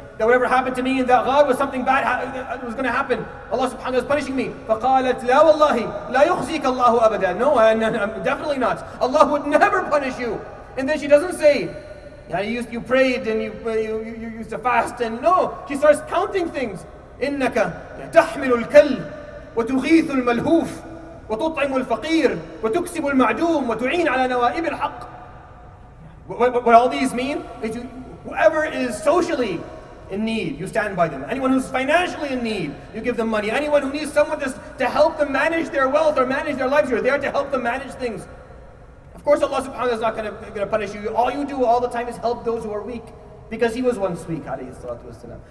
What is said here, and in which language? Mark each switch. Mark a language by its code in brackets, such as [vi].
[en] That whatever happened to me in that ghar was something bad that was going to happen. Allah subhanahu wa ta'ala is punishing me. [ar] فَقَالَتْ لَا وَاللَّهِ لَا يُخْزِيكَ اللَّهُ أَبَدًا. [en] No, definitely not. Allah would never punish you. And then she doesn't say, you prayed and you used to fast. And no, she starts counting things. [ar] إِنَّكَ تَحْمِلُ الْكَلِّ وَتُغِيثُ الْمَلْهُوفِ وَتُطْعِمُ الْفَقِيرِ وَتُكْسِبُ الْمَعْدُومِ وَتُعِينُ عَلَى نَوَائِبِ الْحَقِّ. [en] What all these mean is whoever is socially in need, you stand by them. Anyone who's financially in need, you give them money. Anyone who needs someone to help them manage their wealth or manage their lives, you're there to help them manage things. Of course, Allah subhanahu wa ta'ala is not going to punish you. All you do all the time is help those who are weak. Because He was once weak, alayhi salatu wasalam.